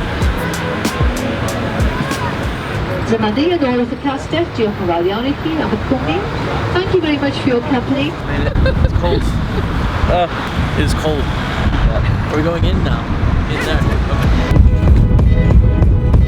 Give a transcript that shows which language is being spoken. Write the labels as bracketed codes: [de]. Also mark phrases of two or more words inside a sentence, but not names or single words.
[cy] Dyma ni yn ôl wrth y castell. Diolch yn fawr iawn I chi am y cwmni. [en] Thank you very much for your company. It's cold. It is cold. Are we going in now? In there. Okay.